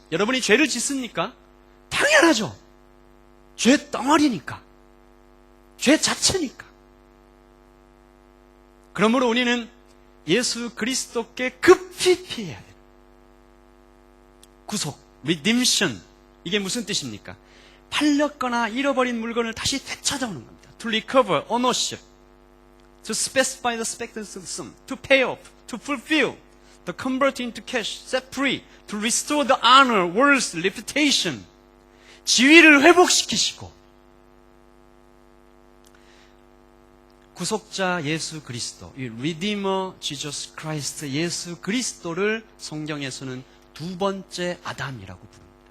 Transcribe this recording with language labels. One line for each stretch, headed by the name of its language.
Korean: 여러분이 죄를 짓습니까? 당연하죠. 죄 덩어리니까. 죄 자체니까. 그러므로 우리는 예수 그리스도께 급히 피해야 돼요. 구속, redemption. 이게 무슨 뜻입니까? 팔렸거나 잃어버린 물건을 다시 되찾아오는 겁니다.
English: To recover ownership, to specify the expected sum, to pay off, to fulfill, to convert into cash, set free, to restore the honor, worth, reputation.
Korean: 지위를 회복시키시고 구속자 예수 그리스도, 이 Redeemer Jesus Christ 예수 그리스도를 성경에서는 두 번째 아담이라고 부릅니다.